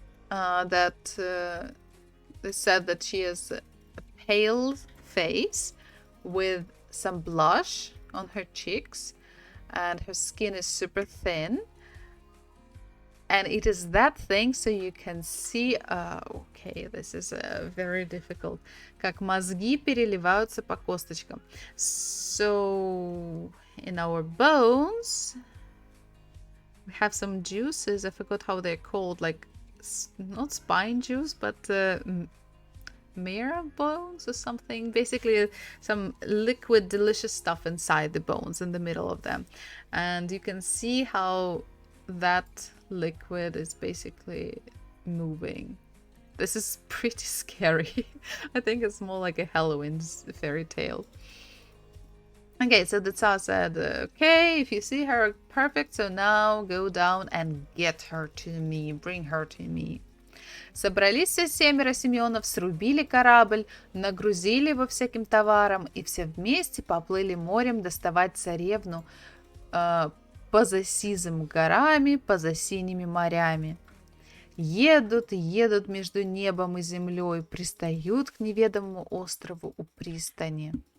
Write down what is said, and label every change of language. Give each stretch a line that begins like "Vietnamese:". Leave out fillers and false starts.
English: They said that she has a pale face with some blush on her cheeks, and her skin is super thin, and it is that thing so you can see. Okay, this is very difficult.
Russian: Как мозги переливаются по косточкам.
English: So in our bones we have some juices. I forgot how they're called, like not spine juice, but marrow bones or something. Basically some liquid delicious stuff inside the bones, in the middle of them, and you can see how that liquid is basically moving. This is pretty scary. I think it's more like a Halloween fairy tale. Okay, so the Tsar said, okay, if you see her, perfect, so now go down and get her to me, bring her to me.
Russian: Собрались все 7 Симеонов, срубили корабль, нагрузили его всяким товаром, и все вместе поплыли морем доставать царевну поза сизым горами, поза синими морями. Едут и едут между небом и землей, пристают к неведомому острову у пристани.